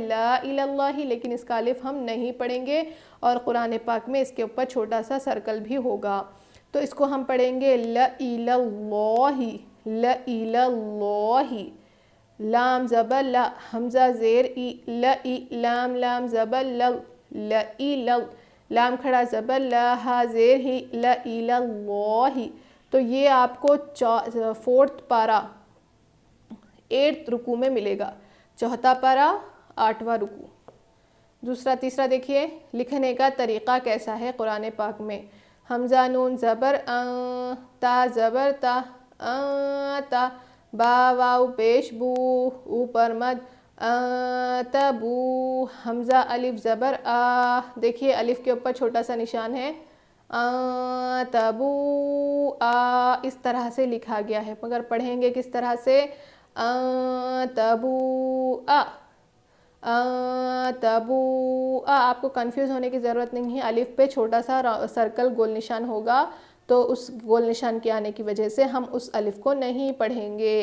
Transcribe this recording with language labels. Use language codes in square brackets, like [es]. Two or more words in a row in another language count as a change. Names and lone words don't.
[ar] لا الہ اللہ، [ur] لیکن اس کا الف ہم نہیں پڑھیں گے، اور قرآن پاک میں اس کے اوپر چھوٹا سا سرکل بھی ہوگا، تو اس کو ہم پڑھیں گے [ar] لا الہ اللہ، لا الہ اللہ، [ur] لام زبر لا، حمزہ زیر ای، لا ای، لام لام زبر لل، لا ای لل، لام کھڑا زبر لا، ہا زیر ہی، [ar] لا الہ اللہ۔ [ur] تو یہ آپ کو 4 پارہ 8 رکوع میں ملے گا، 4 پارہ 8واں رکوع۔ تیسرا دیکھیے، لکھنے کا طریقہ کیسا ہے قرآن پاک میں، حمزہ نون زبر تا زبر تا، تا، با واو پیش بو، اوپر مد، تبو، حمزہ الف زبر آ، دیکھیے الف کے اوپر چھوٹا سا نشان ہے، تبو آ اس طرح سے لکھا گیا ہے، مگر پڑھیں گے کس طرح سے؟ تبو آ تبو آپ کو کنفیوز ہونے کی ضرورت نہیں ہے، الف پہ چھوٹا سا سرکل گول نشان ہوگا، تو اس گول نشان کے آنے کی وجہ سے ہم اس الف کو نہیں پڑھیں گے۔